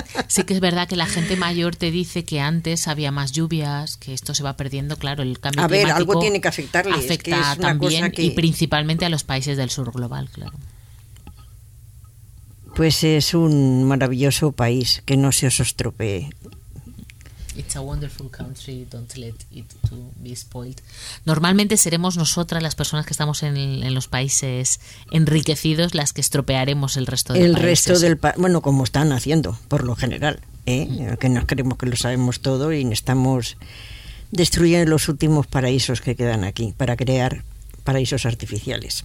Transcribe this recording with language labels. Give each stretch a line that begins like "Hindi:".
Spanish: Sí que es verdad que la gente mayor te dice que antes había más lluvias, que esto se va perdiendo, claro, el cambio climático. A ver, algo tiene que afectarle. Afecta, es que es una también cosa que... y principalmente a los países del sur global, claro. Pues es un maravilloso país, que no se os estropee.
English: It's a wonderful country, don't let it to be spoiled.
Spanish: Normalmente seremos nosotras las personas que estamos en los países enriquecidos las que estropearemos el resto del país. El países. Resto del país, bueno, como están haciendo, por lo general, ¿eh? Mm. Que nos creemos que lo sabemos todo y estamos destruyendo los últimos paraísos que quedan aquí para crear paraísos artificiales.